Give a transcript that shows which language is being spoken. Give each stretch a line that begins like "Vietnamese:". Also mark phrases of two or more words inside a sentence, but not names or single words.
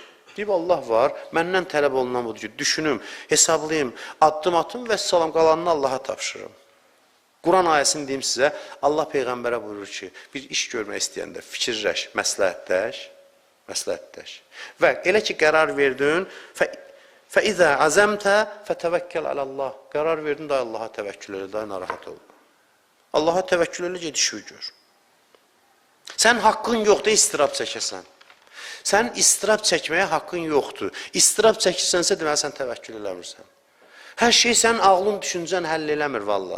Azerbaijani: Deyib, Allah var, məndən tələb olunan budur ki, düşünüm, hesablayayım, addım atım və salam qalanını Allaha tapşırım. Quran ayəsini deyim sizə, Allah Peyğəmbərə buyurur ki, bir iş görmək istəyəndə fikirləş, məsləhətləş. Və elə ki, qərar verdin,
Arabic: فَإِذَا عَزَمْتَ فَتَوَكَّلْ عَلَى اللّٰهِ
Azerbaijani: Qərar verdin, da Allaha təvəkkül elə, da narahat ol. Allaha təvəkkül elə, gedişi gör. Sən haqqın yoxdur, istirab çəkəsən. Sən istirab çəkməyə haqqın yoxdur. İstirab çəkirsənsə, deməli, sən təvəkkül eləmirsən. Hər şey sənin ağlın, düşüncən həll eləmir, valla.